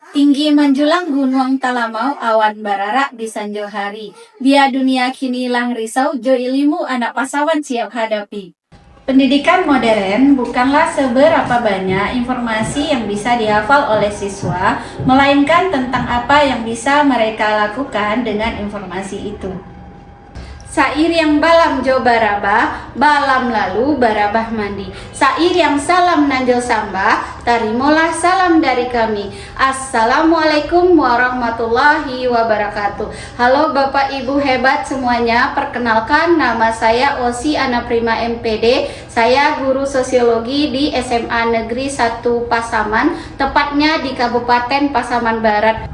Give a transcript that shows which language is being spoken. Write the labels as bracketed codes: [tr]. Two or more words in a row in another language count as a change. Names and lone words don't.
[min] Tinggi menjulang gunung talamau awan bararak di sanjo hari. Biar dunia kini lang risau, jo ilimu anak pasawan siap hadapi. [id] Pendidikan modern bukanlah seberapa banyak informasi yang bisa dihafal oleh siswa, melainkan tentang apa yang bisa mereka lakukan dengan informasi itu. [min] Sair yang balam jo barabah, balam lalu barabah mandi. Sair yang salam nanjol sambah, tarimolah salam dari kami. [ar] السلام عليكم ورحمة الله وبركاته. [id] Halo Bapak Ibu hebat semuanya, perkenalkan nama saya Osi Ana Prima MPD. Saya guru sosiologi di SMA Negeri 1 Pasaman, tepatnya di Kabupaten Pasaman Barat.